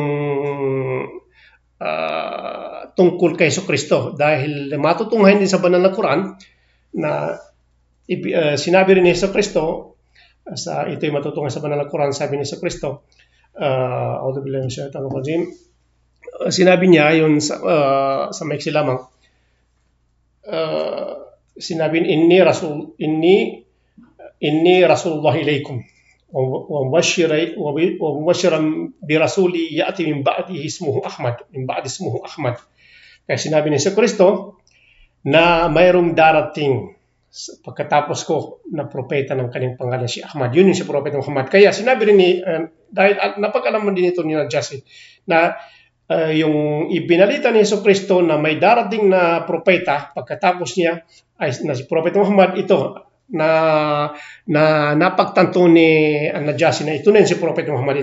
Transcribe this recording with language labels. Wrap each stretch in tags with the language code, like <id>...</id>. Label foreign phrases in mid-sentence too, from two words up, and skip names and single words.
<tl>tungkol kay Jesucristo, dahil matutunghayan din sa Banal na Quran na sinabi rin ni Jesucristo, ito'y matutunghayan sa Banal na Quran, sabi ni Jesucristo, sinabi niya yun sa maiksi lamang, sinabi,</tl> <ar>إني رسول الله إليكم ومبشرا برسول يأتي من بعدي اسمه أحمد.</ar> <tl>Kaya sinabi ni Jesucristo na mayroong darating pagkatapos ko na propeta ng kanyang pangalan si Ahmad. Yun yung si Propeta Muhammad. Kaya sinabi rin dahil napag-alaman din ito ni Najasi na yung ibinalita ni Jesucristo na may darating na propeta pagkatapos niya ay na si Propeta Muhammad, ito na napagtanto ni An-Najasi na ito na yung si Propeta Muhammad.</tl>